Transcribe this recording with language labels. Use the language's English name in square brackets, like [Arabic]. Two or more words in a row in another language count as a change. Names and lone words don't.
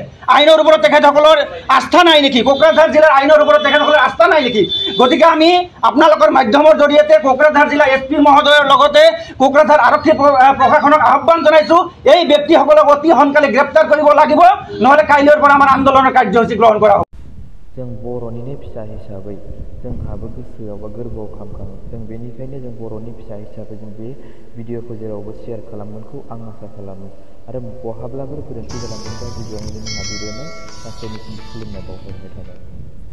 [Assamese] আইনৰ ওপৰত তেখেতসকলৰ আস্থা নাই নেকি? কোকৰাঝাৰ জিলাৰ আইনৰ ওপৰত তেখেতসকলৰ আস্থা নাই নেকি? গতিকে আমি আপোনালোকৰ মাধ্যমৰ জৰিয়তে কোকৰাঝাৰ জিলা SP মহোদয়ৰ লগতে কোকৰাঝাৰ আৰক্ষী প্ৰশাসনক আহ্বান জনাইছোঁ এই ব্যক্তিসকলক অতি সোনকালে গ্ৰেপ্তাৰ কৰিব লাগিব নহ'লে কাইলৈৰ পৰা আমাৰ আন্দোলনৰ কাৰ্যসূচী গ্ৰহণ কৰা হ'ব। [Bodo] जों बर'निनो फिसा हिसाबै जोंहाबो गोसोआव बा गोरबोआव खामखाङो जों बेनिखायनो जों बर'नि फिसा हिसाबै जों बे भिडिअखौ जेरावबो शेयार खालामगोनखौ आं आसा खालामो आरो बहाब्लाबो गोरोन्थि जालांदोंबा गिबियावनो जोंहा बिदिनो गासैनिसिम खुलुमनाय बावहरनाय थाबाय।